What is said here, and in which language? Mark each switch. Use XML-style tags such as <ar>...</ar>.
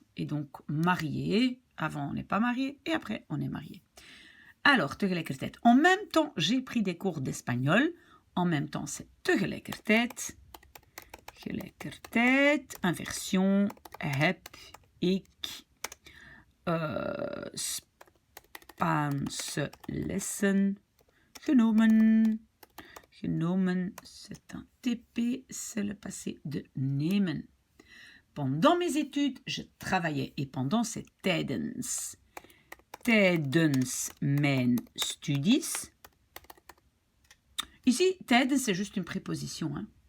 <fr>Et donc, marié, avant on n'est pas marié et après on est marié. Alors, tegelijkertijd. En même temps, j'ai pris des cours d'espagnol. En même temps, c'est tegelijkertijd.</fr> <nl>Tegelijkertijd, inversion, heb ik Spaanse lessen genomen.</nl> <fr>Genomen, c'est un TP, c'est le passé de nemen. Pendant mes études, je travaillais et pendant c'est tijdens.</fr> <nl>Tijdens mijn studies.</nl> <fr>Ici, tijdens, c'est juste une préposition. Hein.</fr>